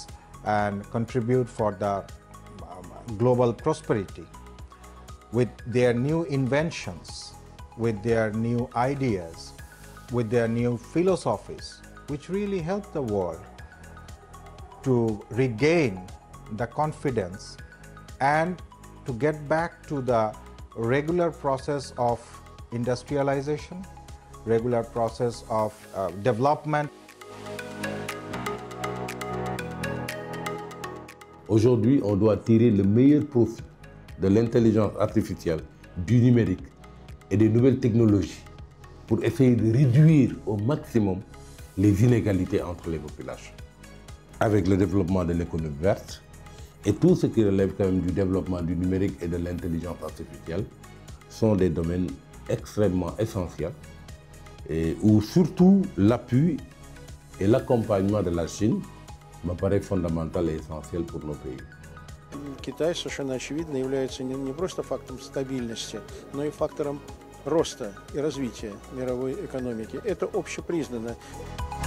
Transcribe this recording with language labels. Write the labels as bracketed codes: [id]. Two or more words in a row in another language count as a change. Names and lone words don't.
[en] and contribute for the global prosperity with their new inventions, with their new ideas, with their new philosophies, which really help the world to regain the confidence and to get back to the regular process of industrialization, regular process of development. [fr] Aujourd'hui, on doit tirer le meilleur profit de l'intelligence artificielle, du numérique et des nouvelles technologies pour essayer de réduire au maximum les inégalités entre les populations. Avec le développement de l'économie verte et tout ce qui relève quand même du développement du numérique et de l'intelligence artificielle sont des domaines extrêmement essentiels et où surtout l'appui et l'accompagnement de la Chine me paraît fondamental et essentiel pour nos pays. [ru] Китай совершенно очевидно является не просто фактором стабильности, но и фактором роста и развития мировой экономики. Это общепризнанно.